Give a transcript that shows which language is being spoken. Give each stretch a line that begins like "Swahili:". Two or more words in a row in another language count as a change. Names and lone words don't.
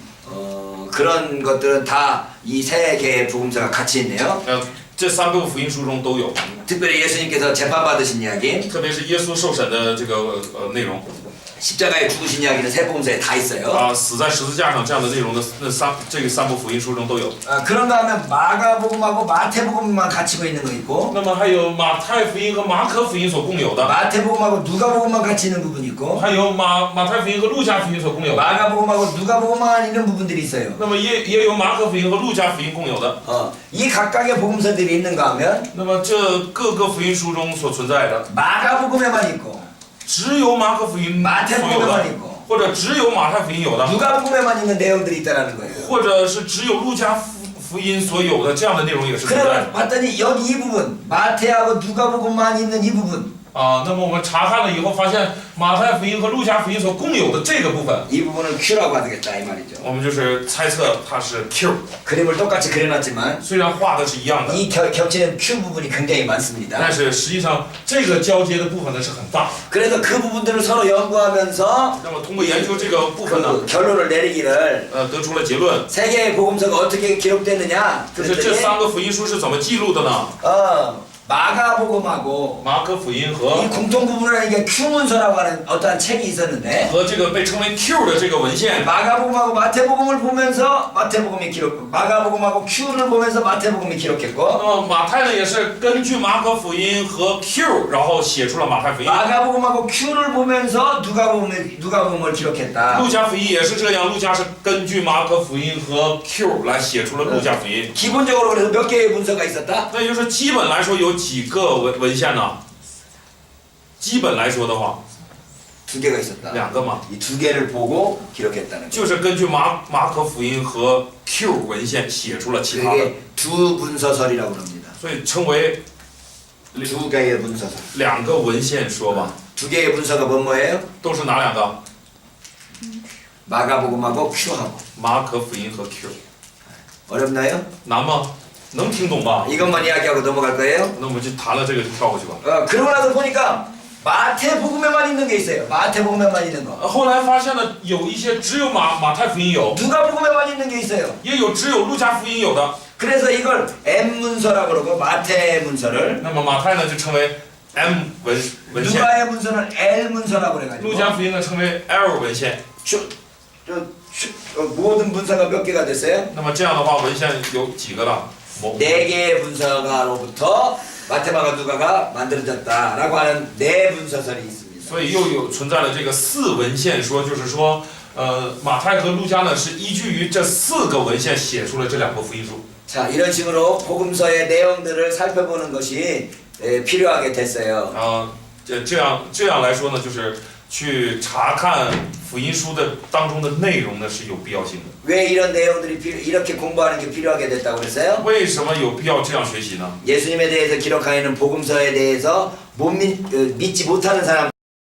Korean: 그런 것들은 다 이 세 개의 복음서가 같이 있네요.
Chinese: 这三部福音书中都有，
Korean: 특별히 예수님께서 재판 받으신 이야기,
Chinese: 特别是耶稣受审的这个内容
Korean: 십자가에 죽으신 이야기는 세 복음서에 다 있어요.
Chinese: 啊，死在十字架上这样的内容的这个三部福音书中都有。
Korean: 그런가 하면 마가복음하고 마태복음만 갖추고 있는 거 있고
Chinese: 那么还有马太福音和马可福音所共有的，
Korean: 마태복음하고 누가복음만 같이 있는 부분이 있고
Chinese: 还有马太福音和路加福音所共有的。
Korean: 마가복음하고 누가복음만 있는 부분들이 있어요.
Chinese: 那么也有马可福音和路加福音共有的。
Korean: 이 각각의 복음서들이 있는가 하면
Chinese: 那么这各个福音书中所存在的，
Korean: 마가복음에만 있고
Chinese: 只有马可福音所有的，或者只有马太福音有的，
Korean: 누가복음에만 있는 내용들이 있다라는 거예요.
Chinese: 或者是只有路加福音所有的这样的内容也是存在
Korean: 그래
Chinese: 的。
Korean: 봤더니 여기 이 부분 마태하고 누가복음만 있는 이 부분
Chinese: 啊，那么我们查看了以后发现，马太福音和路加福音所共有的这个部分，
Korean: 이 부분을 Q라고 하겠다 이 말이죠.
Chinese: 我们就是猜测它是 Q，
Korean: 그림을 똑같이 그려놨지만
Chinese: 虽然画的是一样的，
Korean: 이 겹치는 Q 부분이 굉장히 많습니다.
Chinese: 但是实际上这个交接的部分呢是很大。
Korean: 그래서 그 부분들을 서로 연구하면서
Chinese: 那么通过研究这个部分呢，
Korean: 그 결론을 내리기를
Chinese: 得出了结论，
Korean: 세 개의 복음서가 어떻게 기록됐느냐
Chinese: 就是这
Korean: 그랬더니
Chinese: 三个福音书是怎么记录的呢？
Korean: 마가복음하고
Chinese: 马可福音
Korean: 이
Chinese: 和
Korean: 공통 부분을 이게 Q문서라고 하는 어떠한 책이 있었는데
Chinese: 这个被称为 Q 的这个文献，
Korean: 마가복음하고 마태복음을 보면서 마태복음이 마가복음하고 Q를 보면서 마태복음이
Chinese: 那
Korean: 기록했고
Chinese: 么马太呢也是根据马可福音和 Q， 然后写出了马太福音。
Korean: 마가복음하고 Q를 보면서 누가복음을 기록했다.
Chinese: 路加福音也是这样，路加是根据马可福音和 Q 来写出了路加福音。
Korean: 기본적으로 그래서 몇 개의 문서가 있었다?
Chinese: 那也就是基本来说有几个文献呢？基本来说的话，
Korean: 두 개가 있었다.
Chinese: 两个嘛，
Korean: 이 두 개를 보고 기록했다는 거예요.
Chinese: 就是根据马可福音和 Q 文献写出了其他的，
Korean: 그게 두 문서설이라고 합니다.
Chinese: 所以称为
Korean: 두 개의 문서설.
Chinese: 两个文献说吧。
Korean: 두 개의 문서가 뭐예요?
Chinese: 都是哪两个？
Korean: 마가복음하고 Q하고.
Chinese: 马可福音和 Q，
Korean: 어렵나요?
Chinese: 难吗？能听懂吧？
Korean: 이것만 이야기하고 넘어갈 거예요.
Chinese: 那我们就谈了这个就跳过去吧。
Korean: 그러고 나서 보니까 마태복음에만 있는 게 있어요. 마태복음에만 있는 거.
Chinese: 后来发现呢，有一些只有马太福音有，
Korean: 누가복음에만 있는 게 있어요.
Chinese: 也有只有路加福音有的。
Korean: 그래서 이걸 M 문서라고 그러고 마태 문서를
Chinese: 那么马太呢就称为 M 文献，
Korean: 누가의 문서는 L 문서라고
Chinese: 路
Korean: 그래가지고
Chinese: 加福音呢称为 L 文献。
Korean: 모든 문서가 몇 개가 됐어요?
Chinese: 那么这样的话，文献有几个了？
Korean: 4개의 문서가로부터 마테마가 누가가 만들어졌다라고 하는 네 문서설이 있습니다.
Chinese: 所以又有存在了这个4文献说，就是说，马太和路加呢是依据于这4个文献写出了这2个福音书。
Korean: 자, 이런 식으로 복음서의 내용들을 살펴보는 것이 필요하게 됐어요.
Chinese: 这样来说呢，就是去查看福音书的当中的内容呢是有必要性的。
Korean: 왜 이런 내용들이 이렇게 공부하는 게 필요하게 됐다고 그랬어요?
Chinese: 为什么有必要这样学习呢？
Korean: 예수님에 대해서 기록하여 있는 복음서에 대해서 믿지 못하는 사람